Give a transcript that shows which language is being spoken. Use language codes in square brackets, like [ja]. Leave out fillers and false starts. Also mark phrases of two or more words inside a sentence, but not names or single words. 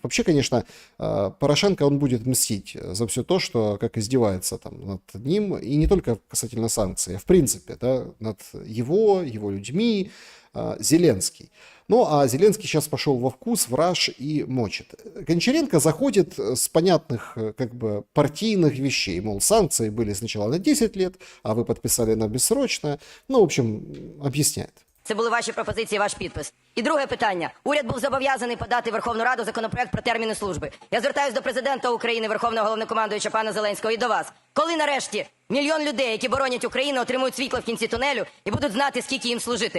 [ru] Вообще, конечно, Порошенко, он будет мстить за все то, что как издевается там над ним, и не только касательно санкций, а в принципе, да, над его людьми, Зеленский. Ну, а Зеленский сейчас пошел во вкус, в раж и мочит. Гончаренко заходит с понятных как бы партийных вещей. Мол, санкции были сначала на 10 лет, а вы подписали на бессрочное. Ну, в общем, объясняет. [uk] Це були ваші пропозиції, ваш підпис. І друге питання. Уряд був зобов'язаний подати в Верховну Раду законопроект про терміни служби. Я звертаюся до президента України, Верховного Головнокомандуюча пана Зеленського і до вас. Коли нарешті мільйон людей, які боронять Україну, отримують світло в кінці тунелю і будуть знати, скільки їм служити?